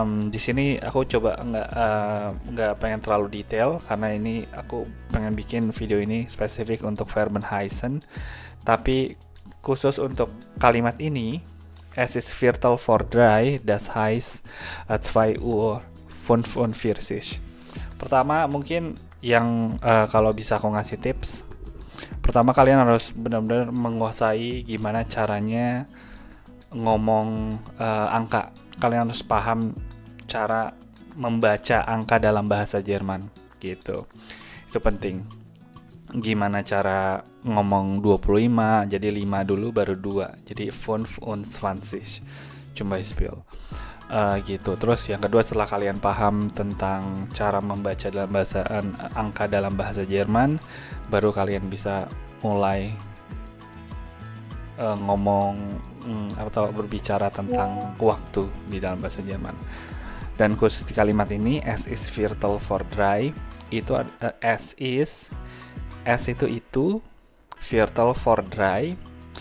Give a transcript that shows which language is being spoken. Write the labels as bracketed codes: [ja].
[id] Di sini aku coba nggak pengen terlalu detail karena ini aku pengen bikin video ini spesifik untuk verben heißen. Tapi khusus untuk kalimat ini, [de] es ist Viertel vor 3, das heißt 2:45. [id] Pertama mungkin yang kalau bisa aku ngasih tips, pertama kalian harus benar-benar menguasai gimana caranya ngomong angka. Kalian harus paham cara membaca angka dalam bahasa Jerman gitu. Itu penting. Gimana cara ngomong 25, jadi 5 dulu baru 2. Jadi 25 [de] zum Beispiel. [id] Gitu. Terus yang kedua, setelah kalian paham tentang cara membaca dalam bahasa angka dalam bahasa Jerman, baru kalian bisa mulai ngomong atau berbicara tentang waktu di dalam bahasa Jerman. Dan khusus di kalimat ini, [de] es ist Viertel vor 3, [id] itu es itu [de] Viertel vor 3.